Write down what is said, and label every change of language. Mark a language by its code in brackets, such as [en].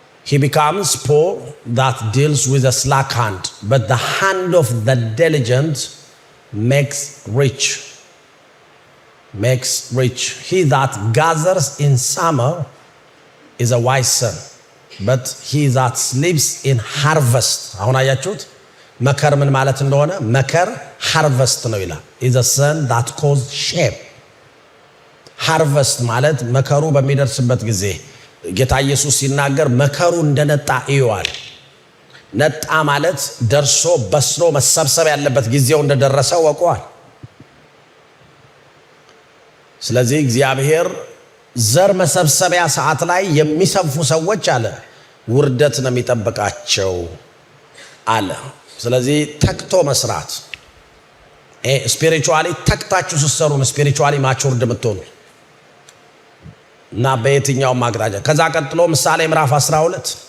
[en] He becomes poor that deals with a slack hand, but the hand of the diligent makes rich. He that gathers in summer is a wise son, but he that sleeps in harvest. [am] አሁን አያችሁት መከር ምን ማለት እንደሆነ? መከር harvest ነው ይላል። [en] is a son that caused shame. [am] harvest ማለት መከሩ በሚደርስበት ጊዜ ጌታ ኢየሱስ ሲናገር መከሩ እንደነጣ ይዋል። ነጣ ማለት ደርሶ በስሎ መሰብሰብ ያለበት ጊዜው እንደደረሰ ወቋል። ስለዚህ እግዚአብሔር ዘር መሰብሰቢያ ሰዓት ላይ የሚሰፉ ሰዎች አለ ውርደት ነው የሚጠብቃቸው አለ። ስለዚህ ተክቶ መስራት ስፒሪቹዋሊ ተክታችሁ ስትሰሩ ስፒሪቹዋሊ ማቹርድ የምትሆኑ እና በየትኛው ማግራጃ። ከዛ ቀጥሎ ምሳሌ ምዕራፍ 12